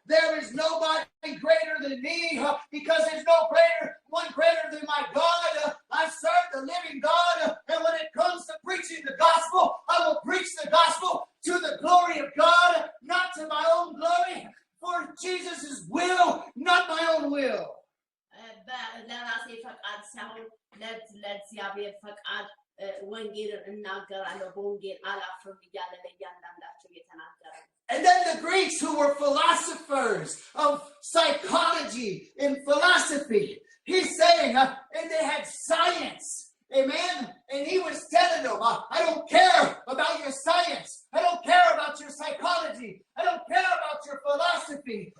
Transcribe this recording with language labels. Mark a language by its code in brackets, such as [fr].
[en] There is nobody greater than me because there's no one greater than my God. I serve the living God. And when it comes to preaching the gospel, I will preach the gospel to the glory of God, not to my own glory, for Jesus' will, not my own will. [am] ለራሴ ፈቃድ ሳይሆን ለእግዚአብሔር ፈቃድ ወንጌልን እናገራለሁ በወንጌል አላፍርም እያለ ለእያንዳንዳቸው እየተናገረ። [en] And then the Greeks, who were philosophers of psychology and philosophy, he's saying, and they had science. Amen. And he was telling them, I don't care about your science. I don't care about your psychology. I don't care about your philosophy.